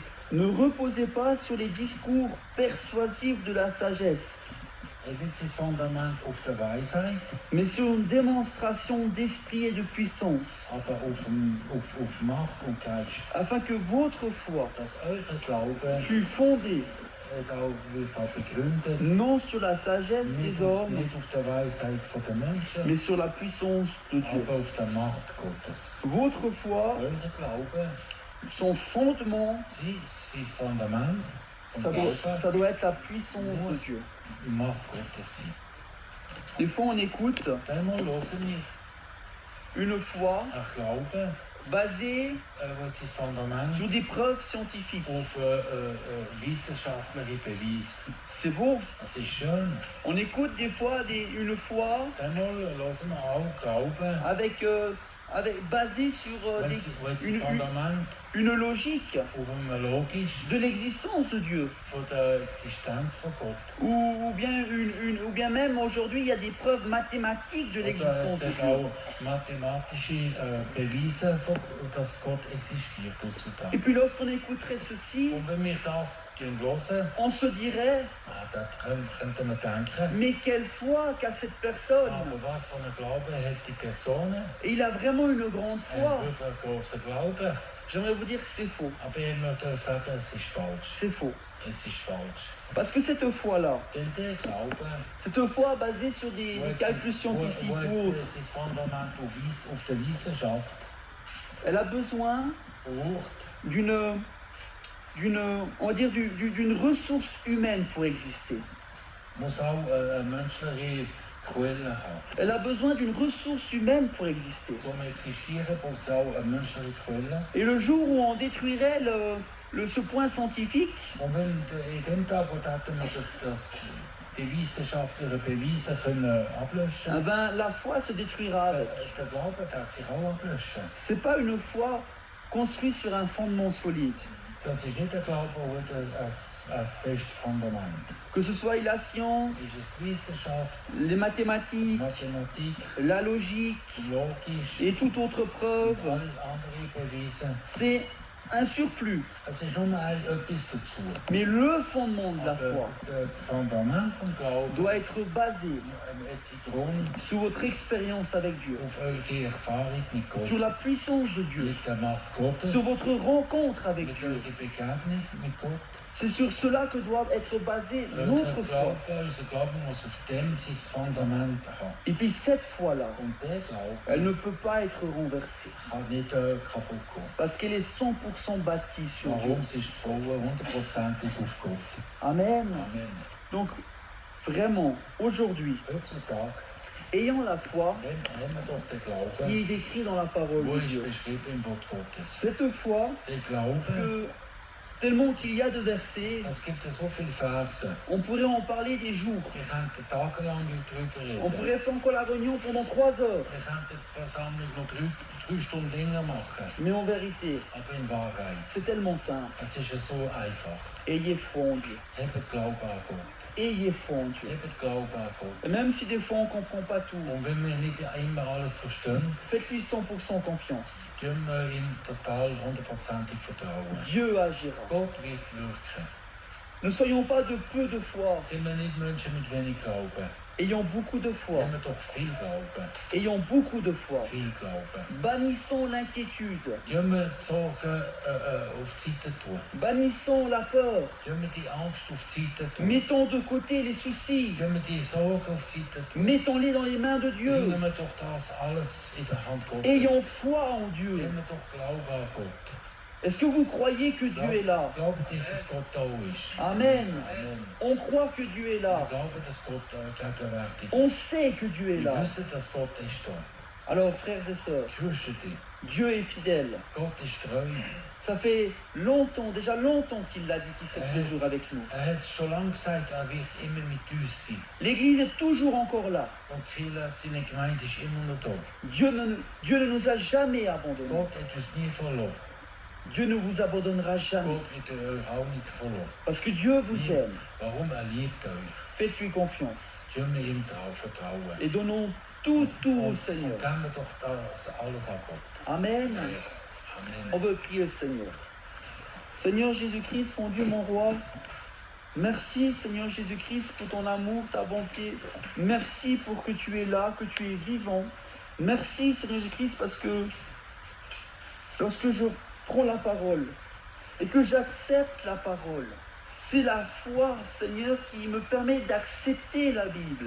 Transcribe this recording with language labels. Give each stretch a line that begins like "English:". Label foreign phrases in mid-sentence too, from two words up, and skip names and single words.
French: ne reposaient pas sur les discours persuasifs de la sagesse,
German: wird sein Fundament auf der Weisheit,
French: mais sur une démonstration d'esprit et de puissance,
German: aber auf Macht und Geist.
French: afin que votre foi
German: Dass euer Glaube
French: fût fondée
German: auch wird auch begründet,
French: non sur la sagesse des hommes,
German: nicht auf der Weisheit der Menschen,
French: mais sur la puissance de Dieu.
German: aber auf der Macht Gottes.
French: Votre foi,
German: Euer Glaube,
French: son fondement,
German: sein Fundament,
French: ça doit être la puissance de Dieu.
German: die Macht Gottes sein.
French: Des fois, on écoute
German: Einmal hören wir
French: une foi
German: ein Glaube,
French: basée
German: wo sein Fundament
French: sur des preuves scientifiques.
German: auf wissenschaftliche Beweise.
French: C'est beau.
German: Das ist schön.
French: On écoute des fois une foi
German: Einmal hören wir auch Glauben,
French: basée sur
German: wenn sein
French: une,
German: Fundament
French: une logique
German: auf einem logisch
French: de l'existence de Dieu.
German: von der Existenz von Gott.
French: Ou bien même aujourd'hui, il y a des preuves mathématiques de
German: Oder
French: l'existence
German: es
French: de
German: hat
French: Dieu.
German: auch mathematische Beweise, dass Gott existiert
French: Et
German: heutzutage.
French: puis lorsqu'on écouterait ceci,
German: Und wenn wir das hören,
French: on se dirait,
German: dann könnte man denken,
French: mais quelle foi qu'a cette personne.
German: aber was für einen Glauben hat die Person?
French: Et il a vraiment une grande
German: Er
French: foi.
German: hat wirklich einen grossen Glauben.
French: J'aimerais vous dire que c'est faux.
German: Aber ich möchte euch sagen, es ist falsch.
French: C'est faux.
German: Es ist falsch.
French: Parce que cette foi-là,
German: Denn der Glaube,
French: cette foi basée sur des calculs scientifiques ou autres,
German: sein Fundament auf der Wissenschaft
French: elle a besoin
German: braucht,
French: on va dire, d'une ressource humaine pour exister.
German: muss auch eine menschliche Quelle haben.
French: Elle a besoin d'une ressource humaine pour exister.
German: Zum Existieren braucht es auch eine menschliche Quelle.
French: Et le jour où on détruirait ce point scientifique,
German: Und wenn in dem Tag, wo hätten wir die wissenschaftlichen Beweise können ablöschen,
French: eh ben, la foi se détruira avec.
German: der Glaube hat sich auch ablöschen.
French: C'est pas une foi construite sur un fondement solide.
German: Das ist nicht der Glaube, der ein festes Fundament.
French: Que ce soit la science,
German: Es ist Wissenschaft,
French: les mathématiques,
German: Mathematik,
French: la logique
German: logisch
French: et toute autre
German: und
French: preuve,
German: alles andere Beweise.
French: c'est un surplus.
German: Es ist nur etwas dazu.
French: Mais le fondement de la
German: Aber
French: foi
German: das Fundament vom Glauben
French: doit être basé
German: jetzt darum,
French: sur votre expérience avec Dieu,
German: auf eure Erfahrung mit Gott,
French: sur la puissance de Dieu,
German: mit der Macht Gottes,
French: sur votre rencontre avec
German: mit
French: Dieu.
German: eurer Begegnung mit Gott.
French: C'est sur cela que doit être basée notre foi.
German: Unser Glauben muss auf dem sein Fundament haben.
French: Et puis cette foi-là,
German: Und der Glaube
French: elle ne peut pas être renversée
German: kann nicht kaputt gehen.
French: parce qu'elle est 100% bâtie sur Dieu.
German: Warum? Sie ist gebaut 100%ig auf Gott.
French: Amen.
German: Amen.
French: Donc vraiment, aujourd'hui,
German: Heutzutage
French: ayant la foi
German: haben wir doch den
French: qui
German: Glauben,
French: est décrit dans la parole
German: wo
French: de
German: ist
French: Dieu,
German: beschrieben im Wort Gottes.
French: cette foi
German: Der Glaube,
French: que tellement qu'il y a de versets,
German: es gibt so viele Verse.
French: on pourrait en parler des jours.
German: Wir könnten tagelang darüber
French: On
German: reden.
French: pourrait faire encore la réunion pendant 3 heures.
German: Wir könnten die Versammlung noch drei Stunden länger machen.
French: Mais en vérité,
German: Aber in Wahrheit,
French: c'est tellement simple.
German: es ist ja so einfach.
French: Ayez foi en Dieu.
German: Habt Glauben an Gott.
French: Ayez foi en Dieu.
German: Habt Glauben an Gott.
French: Et même si des fois on ne comprend pas tout,
German: Und wenn wir nicht immer alles verstehen,
French: faites-lui 100% confiance.
German: können wir ihm total 100%ig vertrauen.
French: Dieu agira.
German: Gott wird wirken.
French: Ne soyons pas de peu de foi,
German: Sind wir nicht Menschen mit wenig Glauben?
French: ayons beaucoup de foi.
German: Haben wir doch viel Glauben.
French: Ayons beaucoup de foi.
German: Viel Glauben.
French: Bannissons l'inquiétude.
German: Können wir die Sorgen auf die Seite tun?
French: Bannissons la peur.
German: Können wir die Angst auf die Seite tun?
French: Mettons de côté les soucis.
German: Können wir die Sorgen auf die Seite tun?
French: Mettons-les dans les mains de Dieu.
German: Bringen wir doch das alles in der Hand Gottes.
French: Ayons foi en Dieu.
German: Haben wir doch Glauben an Gott.
French: Est-ce que vous croyez que Dieu est là?
German: Glauben ihr, dass Gott da ist?
French: Amen.
German: Amen.
French: On croit que Dieu est
German: Wir
French: là.
German: glauben, dass Gott gegenwärtig ist.
French: On sait que Dieu est
German: Wir
French: là.
German: wissen, dass Gott ist da.
French: Alors, frères et sœurs,
German: Ich wüsste dich.
French: Dieu est fidèle.
German: Gott ist treu.
French: Ça fait longtemps, déjà longtemps qu'il l'a dit, qu'il serait toujours avec nous.
German: Er hat es schon lange gesagt, er wird immer mit uns sein.
French: L'Église est toujours encore là.
German: Und Kirche, seine Gemeinde ist immer noch da.
French: Dieu ne nous a jamais abandonnés.
German: Gott hat uns nie verloren.
French: Dieu ne vous abandonnera jamais.
German: Gott wird euch auch nicht verloren.
French: Parce que Dieu vous aime.
German: Warum? Er liebt euch.
French: Faites-lui confiance.
German: Können wir ihm drauf vertrauen.
French: Et donnons tout au
German: Und
French: Seigneur.
German: geben wir doch das alles an Gott.
French: Amen. On
German: Amen.
French: veut prier le Seigneur. Seigneur Jésus-Christ, mon Dieu, mon roi, merci Seigneur Jésus-Christ pour ton amour, ta bonté. Merci pour que tu es là, que tu es vivant. Merci Seigneur Jésus-Christ parce que lorsque je prends la parole et que j'accepte la parole, c'est la foi, Seigneur, qui me permet d'accepter la Bible.